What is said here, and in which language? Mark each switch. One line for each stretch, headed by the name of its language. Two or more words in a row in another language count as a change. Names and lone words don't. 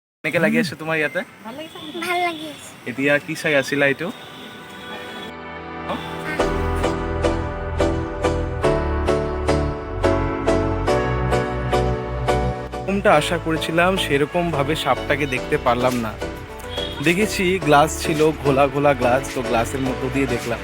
Assamese: কেনেকৈ লাগি আছে তোমাৰ ইয়াতে? ভাল লাগি আছে। এতিয়া কি চাই আছিলা এইটো?
Bangla: যেরকমটা আশা করেছিলাম সেরকম ভাবে সাপটাকে দেখতে পারলাম না। দেখেছি গ্লাস ছিল, ঘোলা ঘোলা গ্লাস, তো গ্লাসের মধ্যে দিয়ে দেখলাম।